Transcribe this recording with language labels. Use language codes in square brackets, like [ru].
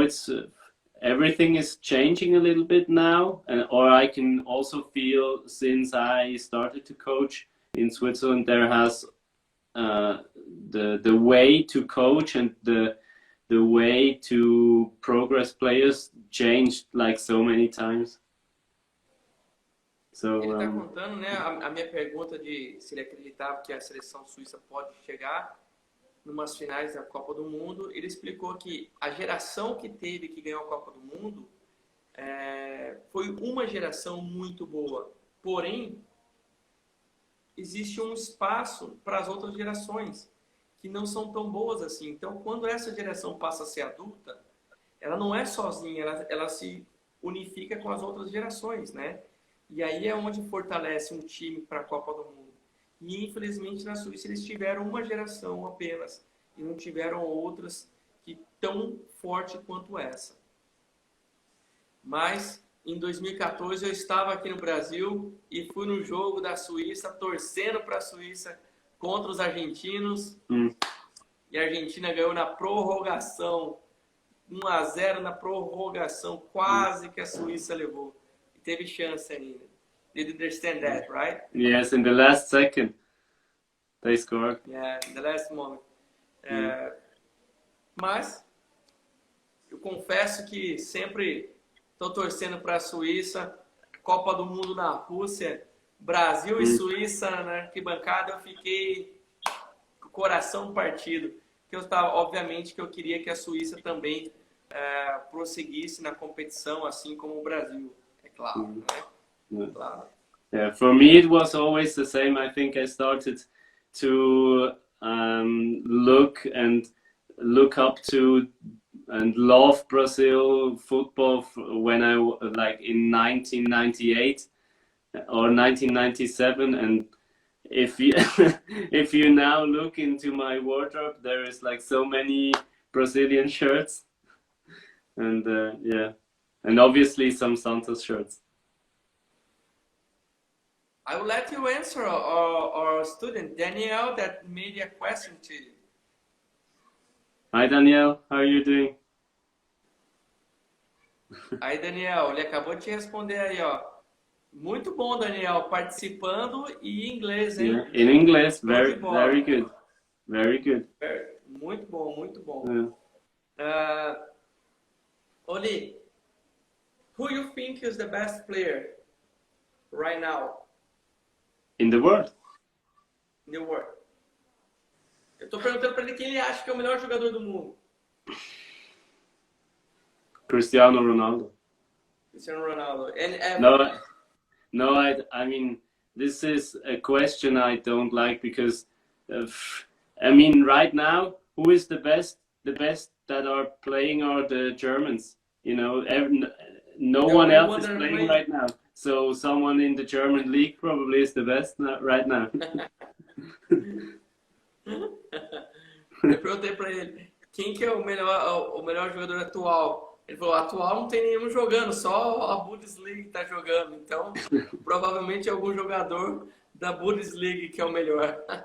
[en] It's everything is changing a little bit now, or I can also feel since I started to coach in Switzerland, there has the way to coach and the way to progress players changed like so many times. So, [pt] ele está contando, né, a minha pergunta de se ele acreditava que a seleção suíça pode chegar numas finais da Copa do Mundo. Ele explicou que a geração que ganhou a Copa do Mundo foi uma geração muito boa. Porém, existe um espaço para as outras gerações que não são tão boas assim. Então, quando essa geração passa a ser adulta, ela não é sozinha, ela se unifica com as outras gerações, né? E aí é onde fortalece um time para a Copa do Mundo. E, infelizmente, na Suíça eles tiveram uma geração apenas e não tiveram outras que tão forte quanto essa. Mas, em 2014, eu estava aqui no Brasil e fui no jogo da Suíça, torcendo para a Suíça contra os argentinos. E a Argentina ganhou na prorrogação 1-0 na prorrogação, quase que a Suíça levou. E teve chance ainda. [en] Did you understand that, right? Yes, in the last second they scored. Yeah, in the last moment. [pt] Mas eu confesso que sempre estou torcendo para a Suíça. Copa do Mundo na Rússia, Brasil e Suíça na arquibancada, eu fiquei com o coração partido. Que eu estava, obviamente, que eu queria que a Suíça também prosseguisse na competição, assim como o Brasil, é claro, né? Claro. [en] Yeah, for me it was always the same. I think I started to look up to and love Brazil football when I like in 1998 or 1997, and if you if you now look into my wardrobe, there is like so many Brazilian shirts, and yeah, and obviously some Santos shirts. I will let you answer our student Danielle that made a question to you. Hi Danielle, how are you doing? [pt] Aí, Daniel, ele acabou de te responder aí, ó. Muito bom, Daniel, participando e em inglês, hein? [en] Yeah, in English, very [pt] bola. [en] very good, very good. [pt] Muito bom, muito bom. [en] Yeah. Oli, who you think is the best player right now In the world? in the world? [pt] Eu tô perguntando pra ele quem ele acha que é o melhor jogador do mundo. [en] Cristiano Ronaldo. Cristiano Ronaldo. And ever. No, I mean, this is a question I don't like because, I mean, right now, who is the best? The best that are playing are the Germans. You know, no one else is playing right now. So someone in the German league probably is the best right now. [pt] Eu perguntei pra ele quem que é o melhor jogador atual. Ele falou, atual não tem nenhum jogando, só a Bundesliga tá jogando. Então, provavelmente é algum jogador da Bundesliga que é o melhor.